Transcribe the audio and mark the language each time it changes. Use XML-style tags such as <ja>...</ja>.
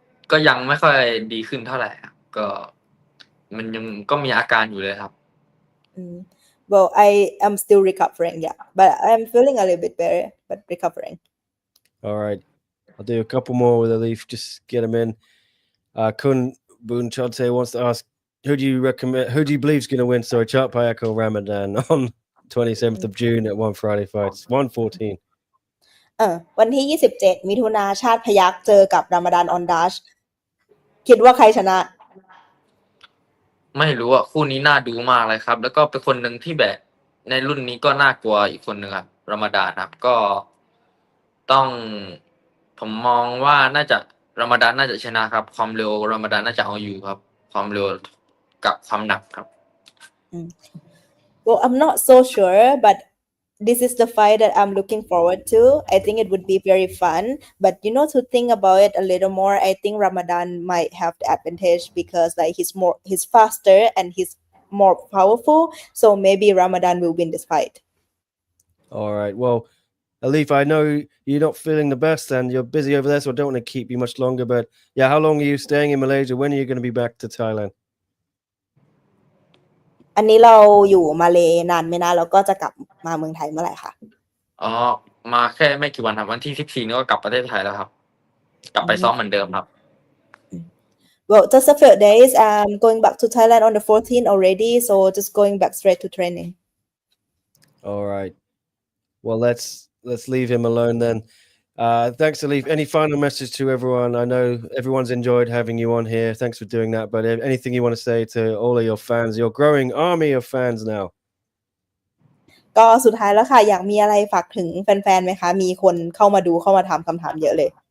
<th>ก็ยังไม่ค่อยดีขึ้นเท่าไหร่ครับก็มันยังก็มีอาการอยู่เลยครับ</th> <en>Well, I am still recovering, yeah, but I'm feeling a little bit better, but recovering. All right. I'll do a couple more with Aliff. Just get him in. Kun Bunchante wants to ask, who do you believe is going to win Sor Dechapan or Ramadan on 27th of June at One Friday Fights 114?</en> <th>วันที่27มิถุนาชาติพยัคฆ์เจอกับรามฎานออนดัชคิดว่าใครชนะ ไม่รู้อ่ะคู่นี้น่าดูมากเลยครับ แล้วก็เป็นคนหนึ่งที่แบบในรุ่นนี้ก็น่ากลัวอีกคนหนึ่งครับรอมฎานครับก็ต้องผมมองว่าน่าจะรอมฎานน่าจะชนะครับ ความเร็วรอมฎานน่าจะเอาอยู่ครับ ความเร็วกับความหนักครับ</th> <en>Well, I'm not so sure, but this is the fight that I'm looking forward to. I think it would be very fun. But to think about it a little more, I think Ramadan might have the advantage because like he's faster and he's more powerful. So maybe Ramadan will win this fight. All right. Well, Aliff, I know you're not feeling the best and you're busy over there, so I don't want to keep you much longer. But yeah, how long are you staying in Malaysia? When are you going to be back to Thailand?</en> <th>อันนี้เราอยู่มาเลนานไหมนะแล้วก็จะกลับมาเมืองไทยเมื่อไหร่คะ อ๋อมาแค่ไม่กี่วันครับวันที่14นี่ก็กลับประเทศไทยแล้วครับกลับไปซ้อมเหมือนเดิมครับ</th> <en>Well, just a few days. I'm going back to Thailand on the 14th already, so just going back straight to training. All right. Well, let's leave him alone then. Thanks, Aliff. Any final message to everyone? I know everyone's enjoyed having you on here. Thanks for doing that. But anything you want to say to all of your fans, your growing army of fans now?</en> <th>ก็สุดท้ายแล้วค่ะอยากมีอะไรฝากถึงแฟนๆไหมคะมีคนเข้ามาดูเข้ามาถามคำถามเยอะเลย</th>